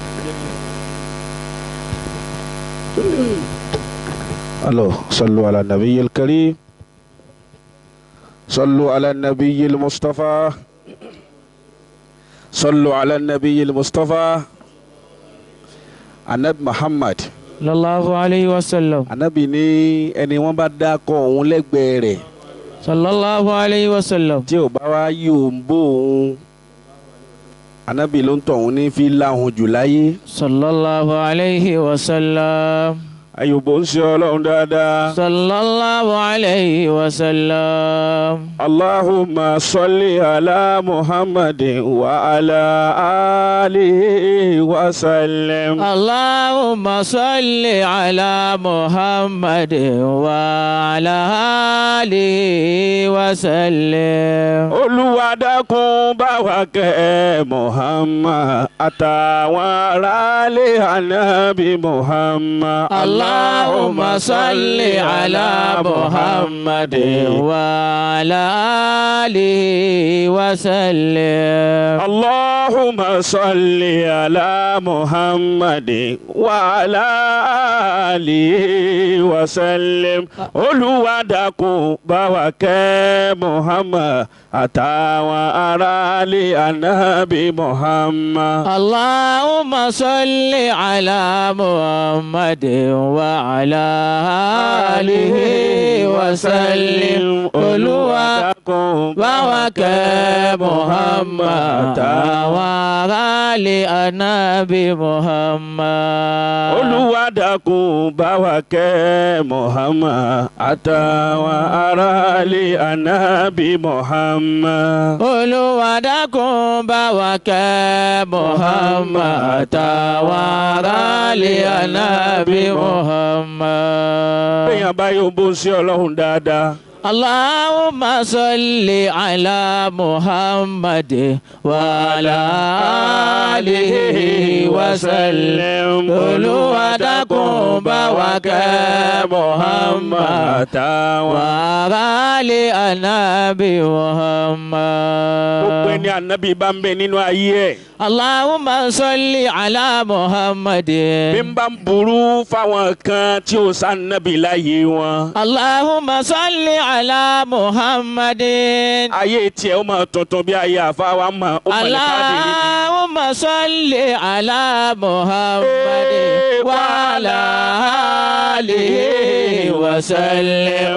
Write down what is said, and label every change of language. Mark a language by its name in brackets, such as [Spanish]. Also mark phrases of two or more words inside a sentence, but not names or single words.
[Arabic] الله صلوا على النبي الكريم صلوا على النبي المصطفى صلوا على النبي المصطفى النبي محمد صلى الله عليه وسلم. [Yoruba] Ànábì ní ẹni wọ́n bá dákọ̀ òun lẹ́gbẹ̀ẹ́ rẹ̀ [Arabic] صلى الله عليه وسلم. [Yoruba] tí ò bá wá yóò ń bó òun Ànábì ló ń tọ̀ òun ní fi láhùn jù láyé. [Arabic] صلى الله عليه وسلم. [Yoruba] Ayọ̀bọ̀ ń ṣe Ọlọ́run dáadáa. [Arabic] صلى الله عليه وسلم. اللهم صل على محمد وعلى آله وسلم. اللهم صل على محمد وعلى آله وسلم. [Yoruba] Olúwa dákun bá wa kẹ́ Muhammad àtàwọn aráalé Ànábì Muhammad. [Arabic] اللهم صل على محمد وعلى آله وسلم. اللهم صل على محمد وعلى آله وسلم. [Yoruba] Olúwa dákun bá wa kẹ́ Muhammad àtàwọn aráalé Ànábì Muhammad. [Arabic] اللهم صل على محمد وعلى آله وسلم. [Yoruba] Olúwa dákun bá wa kẹ́ Muhammad àtàwọn aráalé Ànábì Muhammad. Olúwa dákun bá wa kẹ́ Muhammad àtàwọn aráalé Ànábì Muhammad. Olúwa dákun bá wa kẹ́ Muhammad àtàwọn aráalé Ànábì Muhammad. Bẹ́ẹ̀yàn bá yóò bó sí Ọlọ́run dáadáa. [Arabic] اللهم صل على محمد وعلى آله وسلم. [Yoruba] Olúwa dákun bá wa kẹ́ Muhammad àtàwọn aráalé Ànábì Muhammad. Gbogbo ẹni Ànábì bá ń bẹ nínú ayé ẹ̀. [Arabic] اللهم صل على محمد. [Yoruba] Bí n bá ń burú fáwọn kan tí ó sá Ànábì láyé wọn. [Arabic] اللهم صل على محمد. [Yoruba] Ayé tiẹ̀ ó máa tuntun bí ayé àfáwá máa ó máa lè káàdì rí ni. [Arabic] اللهم صل على محمد وعلى آله وسلم.